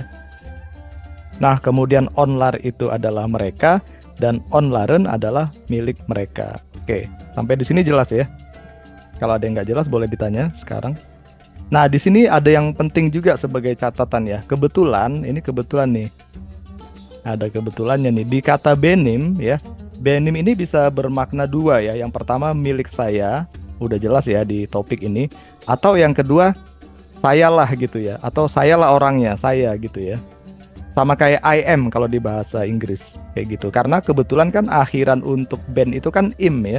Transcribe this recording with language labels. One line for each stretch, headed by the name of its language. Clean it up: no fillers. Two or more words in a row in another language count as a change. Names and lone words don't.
Indonesian: Nah, kemudian onlar itu adalah mereka dan onlaren adalah milik mereka. Oke, sampai di sini jelas ya. Kalau ada yang nggak jelas boleh ditanya sekarang. Nah, di sini ada yang penting juga sebagai catatan ya. Kebetulan, ini kebetulan nih. Ada kebetulannya nih. Di kata benim ya. Benim ini bisa bermakna dua ya. Yang pertama milik saya. Udah jelas ya di topik ini. Atau yang kedua, sayalah gitu ya. Atau sayalah orangnya, saya gitu ya. Sama kayak
English: I am
Indonesian: kalau di bahasa Inggris. Kayak gitu. Karena kebetulan kan akhiran untuk ben itu kan im ya.